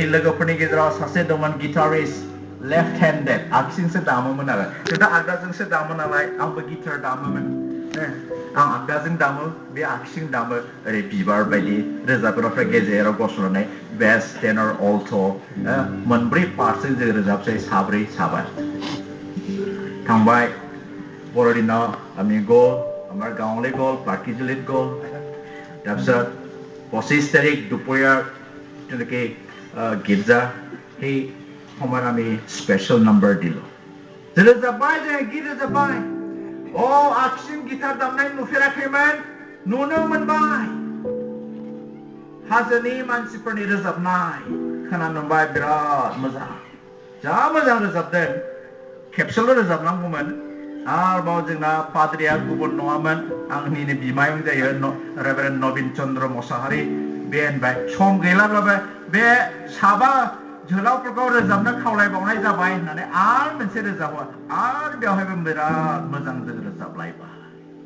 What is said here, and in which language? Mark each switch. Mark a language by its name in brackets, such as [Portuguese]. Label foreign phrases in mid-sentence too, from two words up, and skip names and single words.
[Bodo] लोगोफोरनि गेजेराव सासे दंमोन गिटारिस्ट [English] left handed [Bodo] आगसिजोंसो दामोमोन आरो जोंथ' आगदाजोंसो दामो नालाय आंबो गिटार दामोमोन आं आगदाजों दामो बे आगसिजों दामो ओरै बिबार बायदि रोजाबग्राफ्रा गेजेराव गसंनानै बेस [English] tenor alto' [Bodo] मोनब्रै पार्टजों जों रोजाबसै साब्रै साबा थांबाय बर'दिनाव [Assamese] আমি গ'ল আমাৰ গাঁৱলৈ গ'ল পাৰ্কিজুলিত গ'ল তাৰপিছত 25 তাৰিখ দুপৰীয়াৰ তেনেকৈ গীৰ্জা সেই সময়ত আমি স্পেচিয়েল নাম্বাৰ দিলোঁ [Bodo] रोजाबबाय जों गीत रोजाबबाय आगसिजों गिटार दामनाय नुफेराखैमोन नुनो मोनबाय हाजोनि मानसिफोरनि रोजाबनाय खोनानो मोनबाय बिराद मोजां जा मोजां रोजाबदों खेबसेल' रोजाबनांगौमोन आरोबाव जोंना पाद्रिया गुबुन नङामोन आंनिनो बिमायं जायो रेभारेन्ड नबिन चन्द्र मोसाहारि बे होनबाय सम गैलाब्लाबो बे साबा जोलावफोरखौ रोजाबनो खावलायबावनाय जाबाय होननानै आरो मोनसे रोजाबो आरो बेवहायबो बिराद मोजां जों रोजाबलायबाय